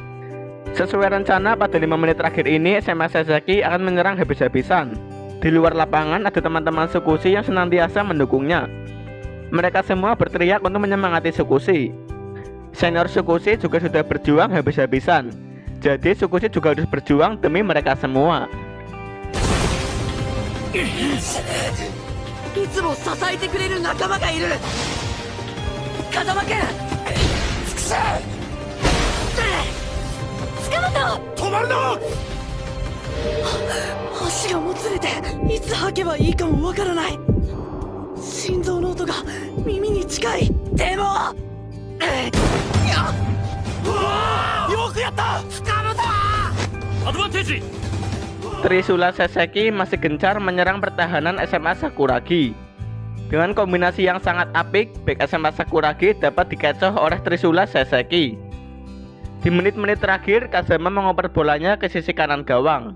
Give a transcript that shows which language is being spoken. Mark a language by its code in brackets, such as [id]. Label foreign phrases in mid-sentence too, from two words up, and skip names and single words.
[id] Sesuai rencana, pada 5 menit terakhir ini SMA Saseki akan menyerang habis-habisan. Di luar lapangan ada teman-teman Tsukushi yang senantiasa mendukungnya. Mereka semua berteriak untuk menyemangati Tsukushi. Senior Tsukushi juga sudah berjuang habis-habisan. Jadi Tsukushi juga harus berjuang demi mereka semua. [ja] いつも支えてくれる仲間がいる。風間くん、マト止まるな。足がもつれていつ吐けばいいかもわからない。心臓の音が耳に近い。でもよくやった、塚本。アドバンテージ。 [id] Trisula Seseki masih gencar menyerang pertahanan SMA Sakuragi. Dengan kombinasi yang sangat apik, bek SMA Sakuragi dapat dikecoh oleh Trisula Seseki. Di menit-menit terakhir, Kazama mengoper bolanya ke sisi kanan gawang.